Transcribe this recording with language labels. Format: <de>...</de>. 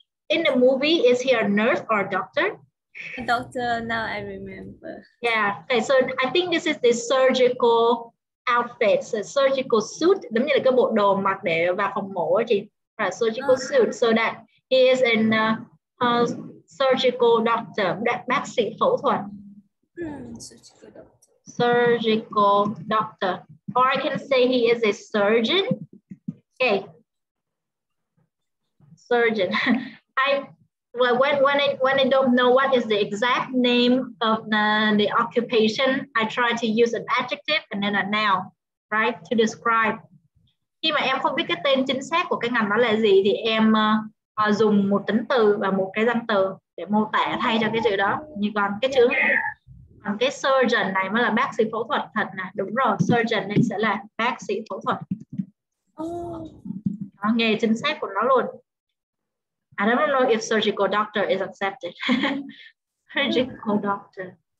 <en>In the movie, is he a nurse or a doctor? A doctor. Now I remember. Yeah. Okay. So I think this is the surgical outfit, so surgical suit.</en> <vi>Giống như là cái bộ đồ mặc để vào phòng mổ á chị.</vi> <en>Right, surgical suit. So that he is in surgical doctor.</en> <vi>Bác sĩ phẫu thuật.</vi> <en>Surgical doctor. Surgical doctor. Or I can say he is a surgeon. Okay. Surgeon. When I don't know what is the exact name of the occupation, I try to use an adjective and then a noun, right, to describe.</en> <vi>Khi mà em không biết cái tên chính xác của cái ngành đó là gì thì em dùng một tính từ và một cái danh từ để mô tả thay cho cái chữ đó. Như còn cái surgeon này mới là bác sĩ phẫu thuật thật nè. Đúng rồi, surgeon nên sẽ là bác sĩ phẫu thuật. Đó, nghề chính xác của nó luôn.</vi> <en>I don't know if surgical doctor is accepted. Surgical doctor.</en>